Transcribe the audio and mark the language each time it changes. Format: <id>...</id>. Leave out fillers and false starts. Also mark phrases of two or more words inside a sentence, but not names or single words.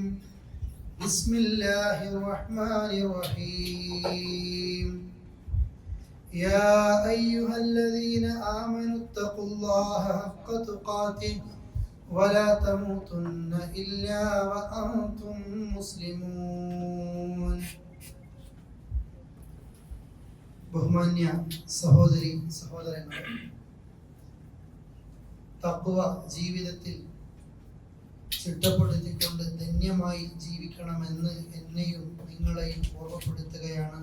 <ar>بسم الله الرحمن الرحيم. يا أيها الذين آمنوا اتقوا الله حق تقاته ولا تموتن إلا وأنتم مسلمون.</ar> <ml>ബഹുമാന്യ സഹോദരി സഹോദരങ്ങളെ, തഖ്വ ജീവിതത്തിൽ ചിട്ടപ്പെടുത്തിക്കൊണ്ട് ധന്യമായി ജീവിക്കണമെന്ന് എന്നെയും നിങ്ങളെയും ഓർമ്മപ്പെടുത്തുകയാണ്.</ml>